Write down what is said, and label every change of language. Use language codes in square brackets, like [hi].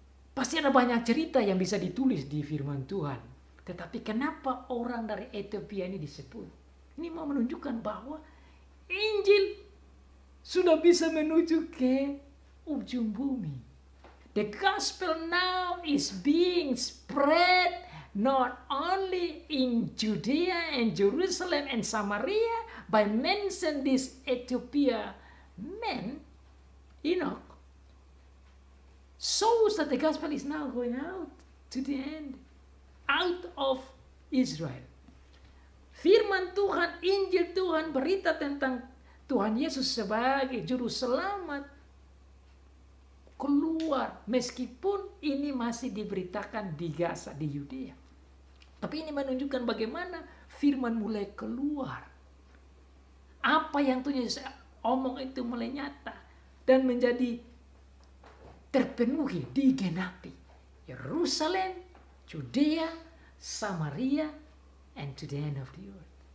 [id] Pasti ada banyak cerita yang bisa ditulis di firman Tuhan. Tetapi kenapa orang dari Ethiopia ini disebut? Ini mau menunjukkan bahwa Injil sudah bisa menuju ke ujung bumi. [en] The gospel now is being spread not only in Judea and Jerusalem and Samaria, by mention this Ethiopia man, Enoch, shows that the gospel is now going out to the end, out of Israel. [id] Firman Tuhan, Injil Tuhan, berita tentang Tuhan Yesus sebagai juru selamat keluar, meskipun ini masih diberitakan di Gaza, di Yudea. Tapi ini menunjukkan bagaimana firman mulai keluar. Apa yang Tuhan Yesus omong itu mulai nyata dan menjadi terpenuhi, digenapi. [en] Yerusalem, Judea, Samaria, and to the end of the earth.